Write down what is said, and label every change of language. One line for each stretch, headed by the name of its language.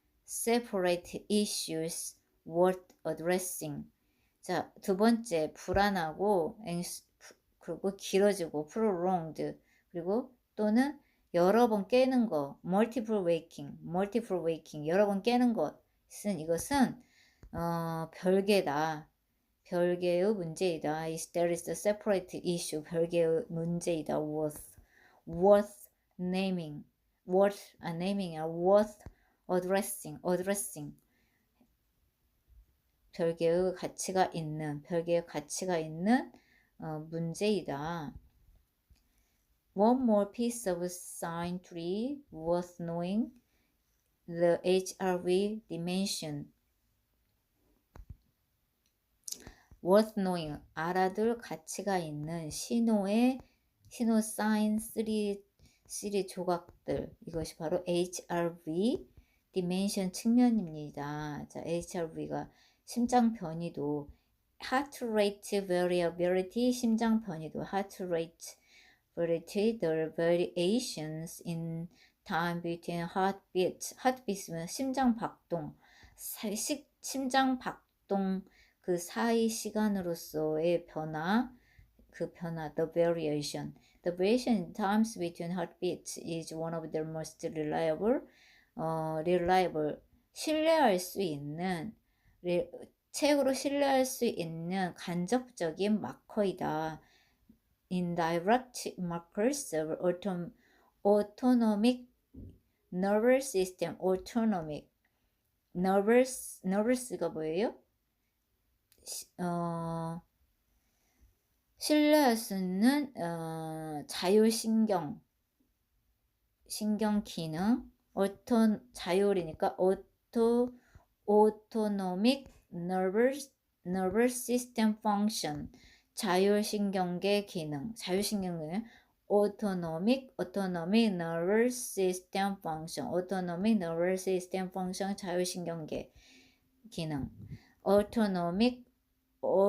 English: separate issues worth addressing.
Korean: 자, 두 번째, 불안하고, 그리고 길어지고, prolonged. 그리고 또는 여러 번 깨는 거, multiple waking, 여러 번 깨는 것은 이것은 별개다. 별개의 문제이다.
English: There is a separate issue.
Korean: 별개의 문제이다. worth naming.
English: worth addressing.
Korean: 별개의 가치가 있는 문제이다.
English: One more piece of science worth knowing, the HRV dimension.
Korean: worth knowing, 알아둘 가치가 있는 신호 사인 3 조각들. 이것이 바로 HRV dimension 측면입니다.
English: 자, HRV가 심장 변이도, heart rate variability, 심장 변이도, heart rate variability, the variations in time between heartbeats.
Korean: heartbeats면 심장 박동, 심장 박동 그 사이 시간으로서의 변화, the variation in times between heartbeats is one of the most reliable, 신뢰할 수 있는, 최고로 신뢰할 수 있는 간접적인 마커이다.
English: Indirect markers of autonomic nervous system.
Korean: nervous가 뭐예요? 신뢰할 수 있는 자율신경 기능, 자율이니까 autonomic nervous system function, 자율신경계 기능, autonomic nervous system function, 자율신경계 기능, autonomic nervous